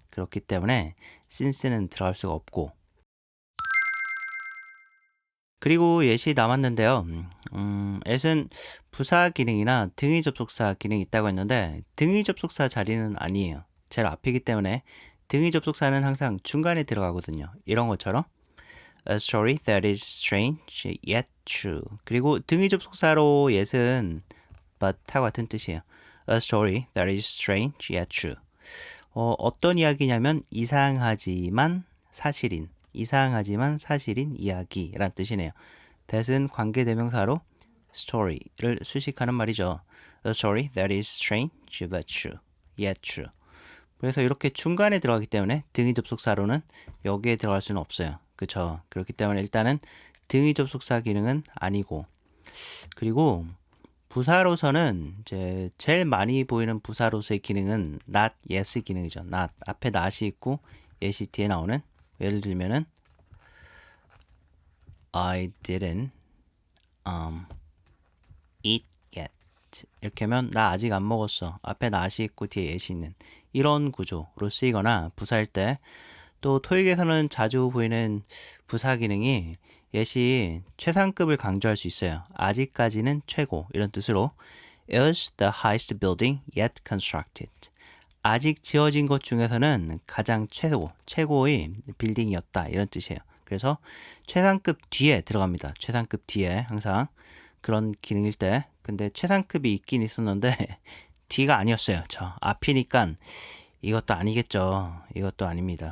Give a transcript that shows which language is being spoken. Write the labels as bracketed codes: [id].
[ko] 그렇기 때문에 since는 들어갈 수가 없고 그리고 예시 남았는데요. at은 부사 기능이나 등위 접속사 기능이 있다고 했는데 등위 접속사 자리는 아니에요. 제일 앞이기 때문에 등위 접속사는 항상 중간에 들어가거든요. [en] 이런 것처럼 A story that is strange yet true. [ko] 그리고 등위 접속사로 yet은 but하고 같은 뜻이에요. [en] A story that is strange yet true. [ko] 어떤 이야기냐면 이상하지만 사실인 이야기란 뜻이네요. that은 관계대명사로 story를 수식하는 말이죠. [en] A story that is strange but true, yet true. [ko] 그래서 이렇게 중간에 들어가기 때문에 등위 접속사로는 여기에 들어갈 수는 없어요. 그쵸? 그렇기 때문에 일단은 등위 접속사 기능은 아니고 그리고 부사로서는 이제 제일 많이 보이는 부사로서의 기능은 not, yes 기능이죠. not 앞에 not이 있고 yes이 뒤에 나오는. [en] 예를 들면은 I didn't eat yet. [ko] 이렇게 하면 나 아직 안 먹었어. 앞에 not이 있고 뒤에 yes이 있는 이런 구조로 쓰이거나 부사일 때, 또 토익에서는 자주 보이는 부사 기능이 yes이 최상급을 강조할 수 있어요. 아직까지는 최고 이런 뜻으로 is the highest building yet constructed. 아직 지어진 것 중에서는 가장 최고의 빌딩이었다 이런 뜻이에요. 그래서 최상급 뒤에 들어갑니다. 최상급 뒤에 항상 그런 기능일 때. 근데 최상급이 있긴 있었는데 뒤가 아니었어요. 저 앞이니까 이것도 아니겠죠. 이것도 아닙니다.